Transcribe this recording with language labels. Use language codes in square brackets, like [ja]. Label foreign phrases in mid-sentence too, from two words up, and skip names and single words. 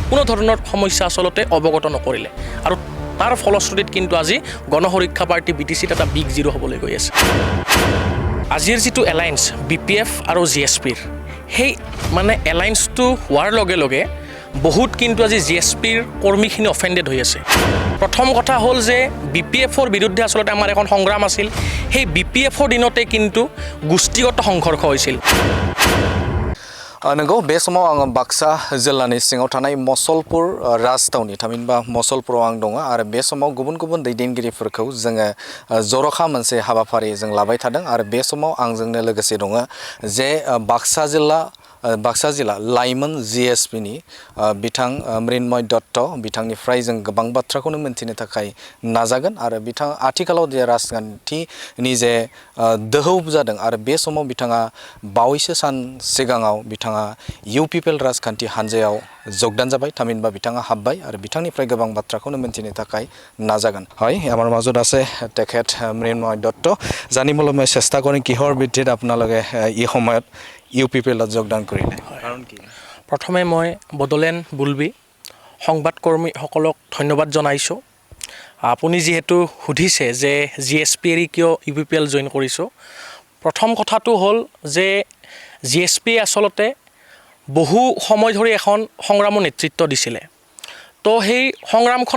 [as] কোনো ধৰণৰ সমস্যা আচলতে অৱগত নকৰিলে আৰু তাৰ ফলশ্ৰুতিত কিন্তু আজি গণসুৰক্ষা পাৰ্টি BTCত এটা [en] big zero' [as] হ'বলৈ গৈ আছে আজিৰ যিটো এলায়েন্স BPF আৰু GSPৰ সেই মানে এলায়েন্সটো হোৱাৰ লগে লগে বহুত কিন্তু আজি GSPৰ কৰ্মীখিনি অফেণ্ডেড হৈ আছে প্ৰথম কথা হ'ল যে BPFৰ বিৰুদ্ধে আচলতে আমাৰ এখন সংগ্ৰাম আছিল সেই BPFৰ দিনতে কিন্তু গোষ্ঠীগত সংঘৰ্ষ হৈছিল [brx] नंगौ बे समाव आङो बाक्सा जिल्लानि सिङाव थानाय मसलपुर राजथावनि थामहिनबा मसलपुराव आं दङ आरो बे समाव गुबुन गुबुन दैदेनगिरिफोरखौ जोङो जर'खा मोनसे हाबाफारि जों लाबाय थादों आरो बे समाव आंजोंनो लोगोसे दङ जे बाक्सा जिल्ला लाइमोन GSP नि बिथां नम'य बिथांनिफ्राय जों गोबां बाथ्राखौनो मिन्थिनो थाखाय नाजागोन आरो बिथां आथिखालाव जे राजखान्थिनि जे दोहौ जादों आरो बे समाव बिथाङा बावैसो सान सिगाङाव बिथाङा UPPL राजखान्थि हानजायाव যোগদান जाबाय थामहिनबा बिथाङा हाबबाय आरो बिथांनिफ्राय गोबां बाथ्राखौनो मिन्थिनो थाखाय नाजागोন [as] হয় আমাৰ মাজত আছে তেখেত নম'য় জানিবলৈ মই চেষ্টা কৰিম কিহৰ ভিত্তিত আপোনালোকে এই সময়ত UPPL যোগদান কৰিলে কাৰণ কি প্ৰথমে মই বডোলেণ্ড বুলবি সংবাদকৰ্মীসকলক ধন্যবাদ জনাইছোঁ আপুনি যিহেতু সুধিছে যে GSP এৰি কিয় UPPL জইন কৰিছোঁ প্ৰথম কথাটো হ'ল যে GSP আচলতে বহু সময় ধৰি এখন সংগ্ৰামৰ নেতৃত্ব দিছিলে তো সেই সংগ্ৰামখন